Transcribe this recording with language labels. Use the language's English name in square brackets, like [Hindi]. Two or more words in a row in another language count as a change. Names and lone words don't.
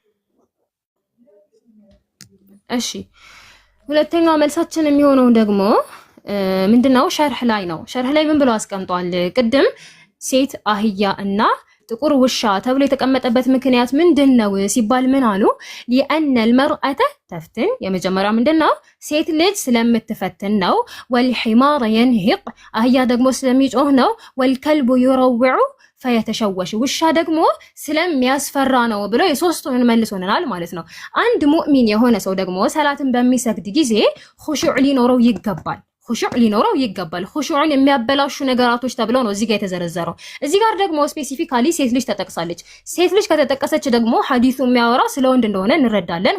[Amharic] እሺ ሁለተኛው መልሳችን የሚሆነው ደግሞ ምንድነው? ሸርህ ላይ ነው። ሸርህ ላይ ምን ብሎ አስቀምጧል? ቅድም ሴት አህያ እና ጥቁር ውሻ ተብሎ የተቀመጠበት ምክንያት ምንድነው ሲባል ምን አሉ? [Arabic] لأن المرأة تفتن [Amharic] የመጀመሪያው ምንድነው? ሴት ልጅ ስለምትፈትን ነው። [Arabic] والحمار ينهق [Amharic] አህያ ደግሞ ስለሚጮህ ነው። [Arabic] والكلب يروع فيتشوش [Amharic] ውሻ ደግሞ ስለሚያስፈራ ነው ብሎ የሶስቱን መልሶናል ማለት ነው። አንድ ሙእሚን የሆነ ሰው ደግሞ ሰላትን በሚሰግድ ጊዜ ኹሹዕ ሊኖረው ይገባል። ኹሹዕን የሚያበላሹ ነገራቶች ተብለው ነው እዚህ ጋር የተዘረዘረው። እዚህ ጋር ደግሞ ስፔሲፊካሊ ሴት ልጅ ተጠቅሳለች። ሴት ልጅ ከተጠቀሰች ደግሞ ሐዲሱ የሚያወራ ስለ ወንድ እንደሆነ እንረዳለን